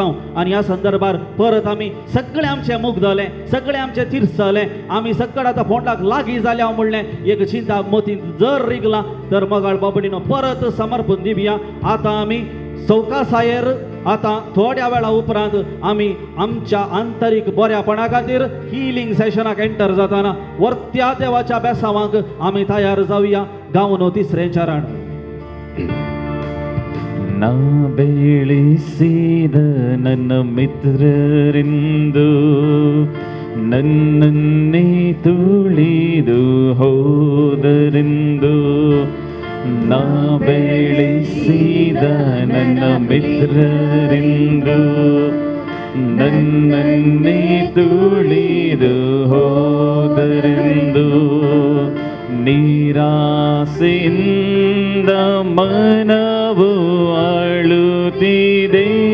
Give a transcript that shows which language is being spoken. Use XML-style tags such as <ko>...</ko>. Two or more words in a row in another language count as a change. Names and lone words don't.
<kok>आनी ह्या संदर्भार परत आमी सगळें आमचें मुग्धलें, सगळें आमचें तिरसलें, आमी सगळे आतां फोंडाक लागीं जाल्या म्हणलें एक चिंता मतींत जर रिगला तर मोगाळ बाबडीनो परत समर्पण दिवया. आतां आमी चौकासायेर आतां थोड्या वेळा उपरांत आमी आमच्या आंतरीक बऱ्यापणा खातीर</kok> <en>healing sessionak</en> <kok>एंटर जाताना वर्त्या देवाच्या बेसावांक आमी तयार जावया. गावन तिसरें चरण.</kok> <kn>ನಾ ಬೆಳೆಸಿದ ನನ್ನ ಮಿತ್ರರಿಂದು ನನ್ನನ್ನೇ ತುಳಿದು ಹೋದರೆಂದು, ನಾ ಬೆಳೆಸಿದ ನನ್ನ ಮಿತ್ರರಿಂದು ನನ್ನನ್ನೇ ತುಳಿದು ಹೋದರೆಂದು ನಿರಾಸೆಯಿಂದ ಮನವು ಅಳುತ್ತಿದೆ.</kn>